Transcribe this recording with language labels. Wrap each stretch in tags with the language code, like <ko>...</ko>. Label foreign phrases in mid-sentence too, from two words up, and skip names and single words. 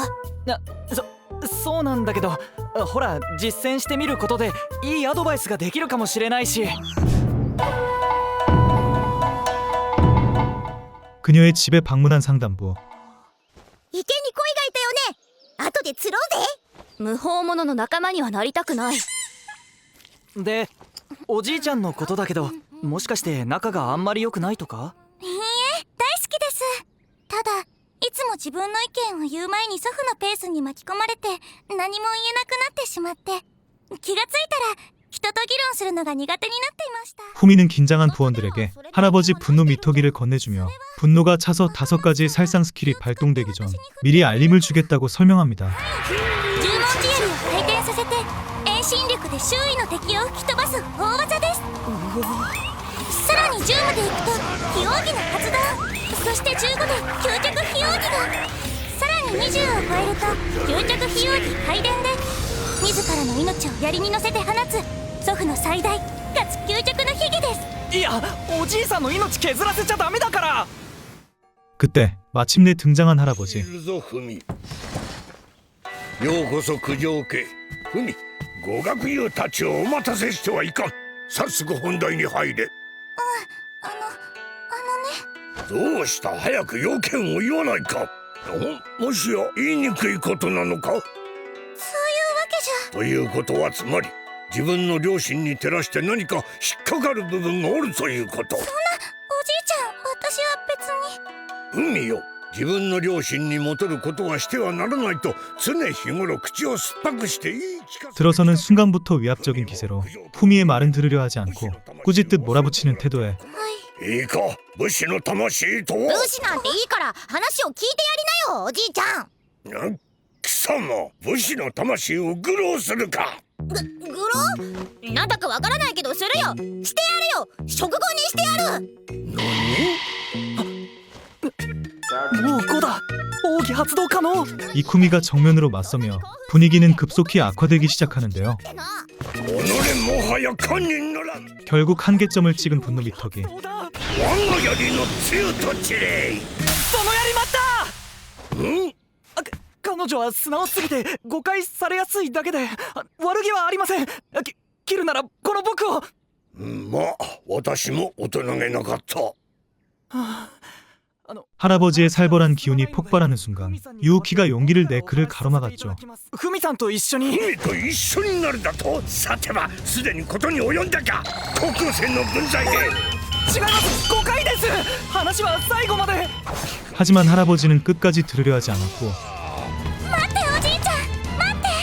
<ja>そうなんだけど、ほら実践してみることでいいアドバイスができるかもしれないし。</ja> <ko>그녀의 집에 방문한 상담부.</ko> <ja>池に鯉がいたよね。後で釣ろうぜ。無法者の仲間にはなりたくない。でおじいちゃんのことだけど、もしかして仲があんまり良くないとか？いいえ、大好きです。ただいつも自分の意見を言う前に祖父のペースに巻き込まれて何も言えなくなってしまって、気がついたら人と議論するのが苦手になっていました。</ja> <ko>후미는 긴장한 부원들에게 할아버지 분노 미터기를 건네주며 분노가 차서 5가지의 살상 스킬이 발동되기 전 미리 알림을 주겠다고 설명합니다.</ko> <ja>十文字槍を回転させて遠心力で周囲の敵を吹き飛ばす大技です。さらに10までいくと非奥義の発動、そして15で究極非奥義が、さらに20を超えると究極非奥義回電で自らの命を槍に乗せて放つ祖父の最大かつ究極の秘技です。いや、おじいさんの命削らせちゃダメだから。</ja> <ko>그때 마침내 등장한 할아버지.</ko> <ja>いるぞフミ。ようこそ九条家。フミ、ご学友たちをお待たせしてはいかん。早速本題に入れ。どうした、早く要件を言わないか。もしや言いにくいことなのか。そういうわけじゃ。ということはつまり自分の良心に照らして何か引っかかる部分がおるということ。そんなおじいちゃん、私は別に。海よ、自分の良心に戻ることはしてはならないと常日頃口を酸っぱくしていい聞かせ。</ja> <ko>들어서는 순간부터 위압적인 기세로 후미의 말은 들으려 하지 않고 꾸짖듯 몰아붙이는 태도에</ko> <ja>いいか、武士の魂とは。武士なんていいから話を聞いてやりなよ、おじいちゃん。貴様、武士の魂を愚弄するか。グロ？なんだかわからないけどするよ。してやるよ。食後にしてやる。もう5だ。奥義発動可能。</ja> <ko>이쿠미가 정면으로 맞서며 분위기는 급속히 악화되기 시작하는데요.</ko> <ja>己もはや堪忍ならん。</ja> <ko>결국 한계점을 찍은 분노 미터기.</ko> <ja>そうだ。我が槍の強とちれい。その槍待った。ん？彼女は素直すぎて誤解されやすいだけで悪気はありません。切るならこの僕を。まあ私も大人げなかった。</ja> <ko>할아버지의 살벌한 기운이 폭발하는 순간 유우키가 용기를 내 그를 가로막았죠.</ko> <ja>フミさんと一緒に。海と一緒になるだと。さてはすでにことに及んだか。高校生の分際で。違います、誤解です。話は最後まで。</ja> <ko>하지만 할아버지는 끝까지 들으려 하지 않았고</ko> <ja>待っておじいちゃん、待って。</ja>